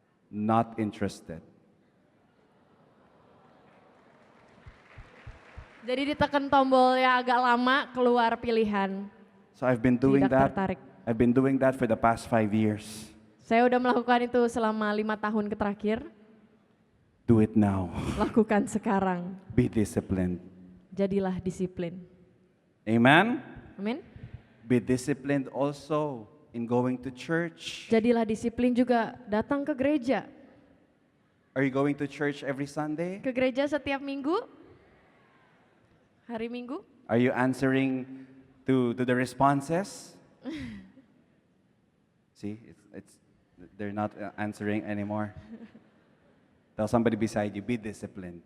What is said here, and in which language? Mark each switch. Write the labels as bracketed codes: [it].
[en] Not interested. [id] Jadi ditekan tombol yang agak lama, keluar pilihan. [en] So I've been doing [id] Tidak [en] that. [id] tertarik. [en] I've been doing that for the past 5 years. [id] Saya udah melakukan itu selama 5 tahun terakhir. [en] Do it now. [id] Lakukan sekarang. [en] Be disciplined. [id] Jadilah disiplin. [en] Amen. [id] Amin. [en] Be disciplined also in going to church. [id] Jadilah disiplin juga datang ke gereja. [en] Are you going to church every Sunday? [id] Ke gereja setiap minggu? Hari Minggu? [en] Are you answering to the responses? See, they're not answering anymore. Tell somebody beside you, be disciplined.